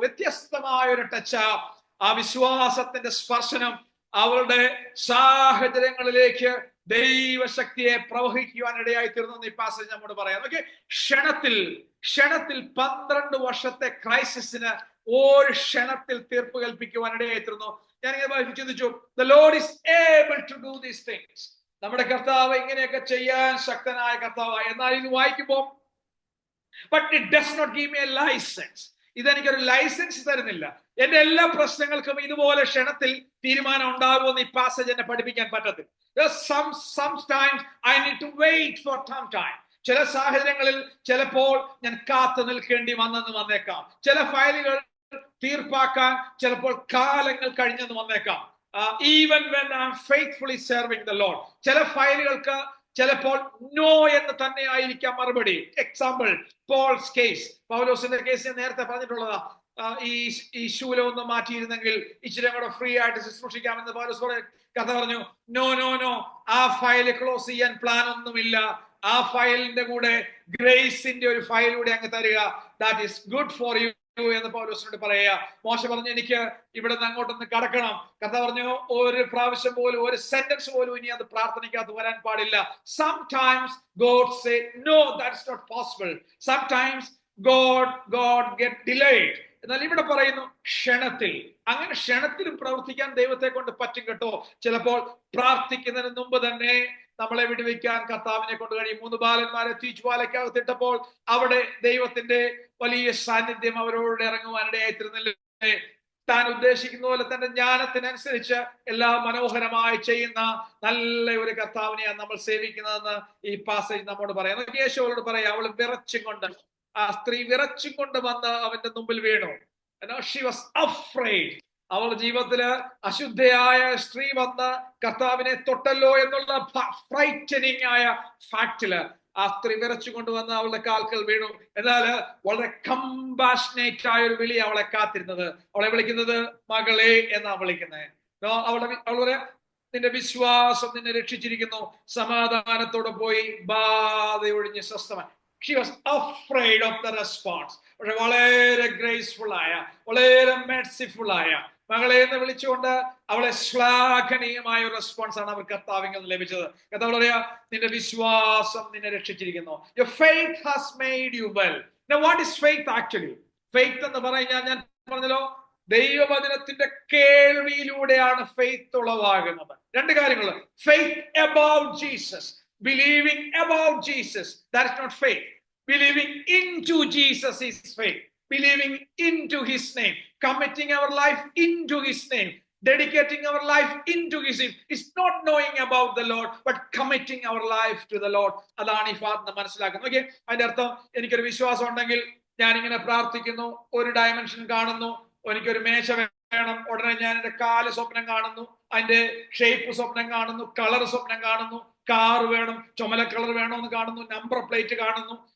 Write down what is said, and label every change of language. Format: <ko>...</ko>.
<ml>വ്യത്യസ്തമായ ഒരു ടച്ചാ. ആ വിശ്വാസത്തിന്റെ സ്പർശനം അവളുടെ സാഹചര്യങ്ങളിലേക്ക് ദൈവശക്തിയെ പ്രവഹിക്കുവാൻ ഇടയായി തീർന്നു. ഈ പാസേജ് നമ്മോട് പറയാം. ഓക്കെ, ക്ഷണത്തിൽ 12 വർഷത്തെ ക്രൈസിസിന് ഒരു ക്ഷണത്തിൽ തീർപ്പ് കൽപ്പിക്കുവാൻ ഇടയായി തീർന്നു. ഞാനിങ്ങനെ ചിന്തിച്ചു,</ml> <en>the Lord is able to do these things.</en> <ml>നമ്മുടെ കർത്താവ് ഇങ്ങനെയൊക്കെ ചെയ്യാൻ ശക്തനായ കർത്താവായി. എന്നാൽ ഇത് വായിക്കുമ്പോൾ</ml> <en>but it does not give me a license.</en> <ml>ഇതെനിക്കൊരു licence തരുന്നില്ല. എന്റെ എല്ലാ പ്രശ്നങ്ങൾക്കും ഇതുപോലെ ക്ഷണത്തിൽ തീരുമാനം ഉണ്ടാകുമെന്ന് ഈ പാസേജ് എന്നെ പഠിപ്പിക്കാൻ പറ്റത്തില്ല.</ml> <en>Sometimes I need to wait for some time.</en> <ml>ചില സാഹചര്യങ്ങളിൽ ചിലപ്പോൾ ഞാൻ കാത്തു നിൽക്കേണ്ടി വന്നേക്കാം. ചില ഫയലുകൾ തീർപ്പാക്കാൻ ചിലപ്പോൾ കാലങ്ങൾ കഴിഞ്ഞെന്ന് വന്നേക്കാം.</ml> <en>Even when I am faithfully serving the Lord.</en> <ml>ചില ഫയലുകൾക്ക് ചിലപ്പോൾ നോ എന്ന് തന്നെ ആയിരിക്കാം മറുപടി. Example, Paul's case. പൗലോസിന്റെ കേസ് നേരത്തെ പറഞ്ഞിട്ടുള്ളതാ. ഈ ശൂലം മാറ്റിയിരുന്നെങ്കിൽ ഇച്ചിരി കൂടെ ഫ്രീ ആയിട്ട് ശുശ്രൂഷിക്കാമെന്ന് പൗലോസ് കഥ പറഞ്ഞു. നോ, ആ ഫയൽ ക്ലോസ് ചെയ്യാൻ പ്ലാൻ ഒന്നുമില്ല. ആ ഫയലിന്റെ കൂടെ ഗ്രേസിന്റെ ഒരു ഫയൽ കൂടെ അങ്ങ് തരിക.</ml> <en>that is good for you</en> <ml>എന്ന് പൗലോസിനോട് പറയുക. മോശ പറഞ്ഞു, എനിക്ക് ഇവിടെ നിന്ന് അങ്ങോട്ടൊന്ന് കടക്കണം. കഥ പറഞ്ഞു, ഒരു പ്രാവശ്യം പോലും, ഒരു സെന്റൻസ് പോലും ഇനി അത് പ്രാർത്ഥനയ്ക്കകത്ത് വരാൻ പാടില്ല.</ml> <en>Sometimes God say no, that's not possible. Sometimes God get delayed.</en> <ml>എന്നാൽ ഇവിടെ പറയുന്നു ക്ഷണത്തിൽ. അങ്ങനെ ക്ഷണത്തിലും പ്രവർത്തിക്കാൻ ദൈവത്തെ കൊണ്ട് പറ്റും കേട്ടോ. ചിലപ്പോൾ പ്രാർത്ഥിക്കുന്നതിന് മുമ്പ് തന്നെ നമ്മളെ വിടുവിക്കാൻ കർത്താവിനെ കൊണ്ട് കഴിയും. 3 ബാലന്മാരെ തീജ്വാലയ്ക്കകത്തിട്ടപ്പോൾ അവിടെ ദൈവത്തിന്റെ വലിയ സാന്നിധ്യം അവരോട് ഇറങ്ങുവാനിടയായിത്തീർന്നില്ലേ. താൻ ഉദ്ദേശിക്കുന്ന പോലെ തന്റെ ജ്ഞാനത്തിനനുസരിച്ച് എല്ലാം മനോഹരമായി ചെയ്യുന്ന നല്ല ഒരു കർത്താവിനെയാണ് നമ്മൾ സേവിക്കുന്നതെന്ന് ഈ പാസേജ് നമ്മോട് പറയാം. യേശുവോട് പറയാം, അവൾ വിറച്ചും കൊണ്ട്, ആ സ്ത്രീ വിറച്ചും കൊണ്ട് വന്ന് അവന്റെ മുമ്പിൽ വീണു.</ml> <en>She was afraid.</en> <ml>അവളുടെ ജീവിതത്തില് അശുദ്ധയായ സ്ത്രീ വന്ന് കർത്താവിനെ തൊട്ടല്ലോ എന്നുള്ള ഫ്രൈറ്റനിങ് ആയ ഫാക്ടില് ആ സ്ത്രീ വിറച്ചു കൊണ്ടുവന്ന് അവളുടെ കാൽക്കൽ വീണു. എന്നാൽ വളരെ കമ്പാഷനേറ്റ് ആയ ഒരു വിളി അവളെ കാത്തിരുന്നത്. അവളെ വിളിക്കുന്നത് മകളെ എന്നാ വിളിക്കുന്നത്. അവളുടെ നിന്റെ വിശ്വാസം നിന്നെ രക്ഷിച്ചിരിക്കുന്നു, സമാധാനത്തോടെ പോയി ബാധയൊഴിഞ്ഞ് സ്വസ്ഥമായി.</ml> <en>She was afraid of the response.</en> <ml>പക്ഷെ വളരെ ഗ്രേസ്ഫുൾ ആയ, വളരെ മെർസിഫുൾ ആയ മകളെ എന്ന് വിളിച്ചുകൊണ്ട് അവളെ ശ്ലാഘനീയമായ ഒരു റെസ്പോൺസ് ആണ് അവർ കർത്താവിൽ നിന്ന് ലഭിച്ചത്. കർത്താവ് പറയാ, നിന്റെ വിശ്വാസം നിന്നെ രക്ഷിച്ചിരിക്കുന്നു.</ml> <en>Your faith has made you well. Now what is faith actually?</en> <ml>Faith എന്ന് പറഞ്ഞാൽ ഞാൻ പറഞ്ഞല്ലോ, ദൈവവചനത്തിന്റെ കേൾവിയിലൂടെയാണ് ഫെയ്ത്ത് ഉളവാകുന്നത്. രണ്ട് കാര്യങ്ങൾ.</ml> <en>Faith about Jesus, believing about Jesus, that is not faith. Believing into Jesus is faith. Believing into his name, committing our life into his name, dedicating our life into his name. It's not knowing about the Lord, but committing our life to the Lord.</en> <ml>അതാണ് ഈ ഫാത്ത് മനസ്സിലാക്കുന്നത്. Okay, അതിന്റെ അർത്ഥം എനിക്കൊരു വിശ്വാസം ഉണ്ടെങ്കിൽ ഞാനിങ്ങനെ പ്രാർത്ഥിക്കുന്നു, ഒരു ഡയമെൻഷൻ കാണുന്നു, എനിക്കൊരു മേശ വേണം, ഉടനെ ഞാൻ എന്റെ കാല് സ്വപ്നം കാണുന്നു, അതിന്റെ ഷേപ്പ് സ്വപ്നം കാണുന്നു, കളർ സ്വപ്നം കാണുന്നു, കാർ വേണം, ചുമല കളർ വേണമെന്ന് കാണുന്നു, നമ്പർ പ്ലേറ്റ് കാണുന്നു.</ml>